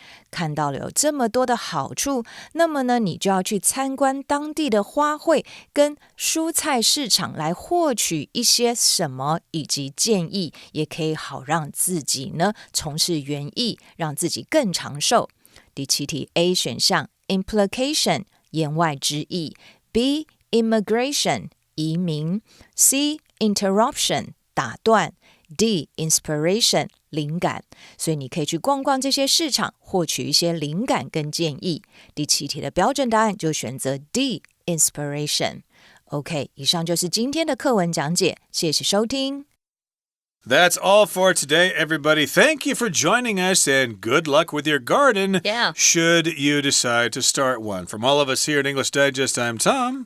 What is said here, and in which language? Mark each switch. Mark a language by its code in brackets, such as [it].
[zh] 看到了有这么多的好处，那么呢，你就要去参观当地的花卉跟蔬菜市场来获取一些什么以及建议，也可以好让自己呢从事园艺，让自己更长寿。第七题 A 选项 implication 言外之意， B immigration移民， C interruption 打断， D inspiration 灵感。所以你可以去逛逛这些市场，获取一些灵感跟建议。第七题的标准答案就选择 D inspiration。 OK， 以上就是今天的课文讲解，谢谢收听。 [en] That's all for today, everybody. Thank you for joining us, and good luck with your garden. Yeah. Should you decide to start one. From all of us here at English Digest, I'm Tom.